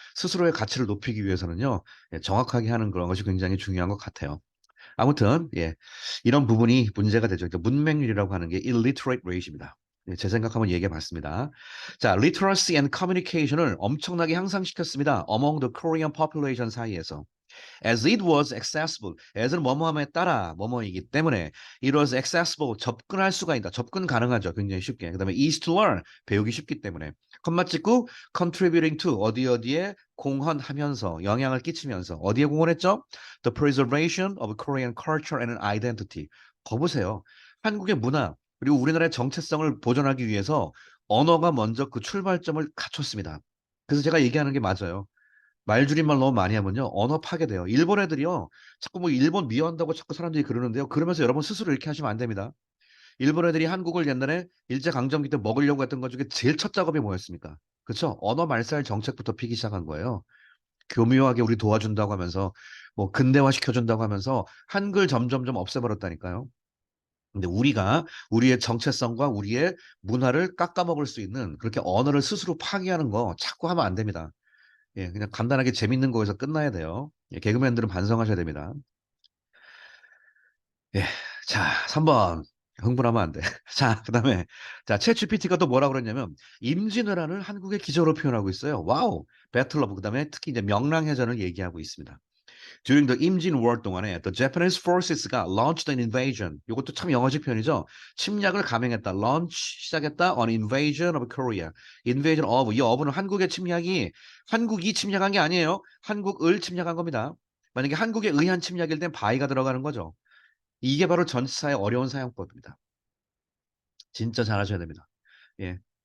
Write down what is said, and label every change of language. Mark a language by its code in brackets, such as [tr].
[ko] 스스로의 가치를 높이기 위해서는요, 예, 정확하게 하는 그런 것이 굉장히 중요한 것 같아요. 아무튼, 예, 이런 부분이 문제가 되죠. 그러니까 문맹률이라고 하는 게 [en] illiterate rate [ko] 입니다. 예, 제 생각 한번 얘기해 봤습니다. 자, [en] literacy and communication [ko] 을 엄청나게 향상시켰습니다. [en] among the Korean population [ko] 사이에서. [en] As it was accessible. [ko] as는 뭐뭐함에 따라 뭐뭐이기 때문에 [en] it was accessible. [ko] 접근할 수가 있다. 접근 가능하죠. 굉장히 쉽게. [en] 그다음에 easy to learn. [ko] 배우기 쉽기 때문에. 컴마 찍고 [en] contributing to [ko] 어디 어디에 공헌하면서 영향을 끼치면서 어디에 공헌했죠? [en] The preservation of Korean culture and identity. [ko] 거 보세요. 한국의 문화 그리고 우리나라의 정체성을 보존하기 위해서 언어가 먼저 그 출발점을 갖췄습니다. 그래서 제가 얘기하는 게 맞아요. 말줄임말 너무 많이 하면요. 언어 파괴돼요. 일본 애들이요. 자꾸 뭐 일본 미워한다고 자꾸 사람들이 그러는데요. 그러면서 여러분 스스로 이렇게 하시면 안 됩니다. 일본 애들이 한국을 옛날에 일제강점기 때 먹으려고 했던 것 중에 제일 첫 작업이 뭐였습니까? 그렇죠? 언어 말살 정책부터 피기 시작한 거예요. 교묘하게 우리 도와준다고 하면서 뭐 근대화 시켜준다고 하면서 한글 점점점 없애버렸다니까요. 근데 우리가 우리의 정체성과 우리의 문화를 깎아먹을 수 있는 그렇게 언어를 스스로 파괴하는 거 자꾸 하면 안 됩니다. 예, 그냥 간단하게 재밌는 거에서 끝나야 돼요. 예, 개그맨들은 반성하셔야 됩니다. 예, 자, 3번. 흥분하면 안 돼. 자, 그다음에 자, 챗GPT가 또 뭐라고 그랬냐면 임진왜란을 한국의 기적으로 표현하고 있어요. 와우. 배틀 오브 그다음에 특히 이제 명랑해전을 얘기하고 있습니다. [en] During the 임진 war [ko] 동안에 [en] the Japanese forces가 launched an invasion. [ko] 이것도 참 영어식 표현이죠. 침략을 감행했다. launch 시작했다. [en] on invasion of Korea. [ko] invasion of 이 of는 한국의 침략이 한국이 침략한 게 아니에요. 한국을 침략한 겁니다. 만약에 한국에 의한 침략일 땐 by가 들어가는 거죠. 이게 바로 전치사의 어려운 사용법입니다. 진짜 잘하셔야 됩니다. 예.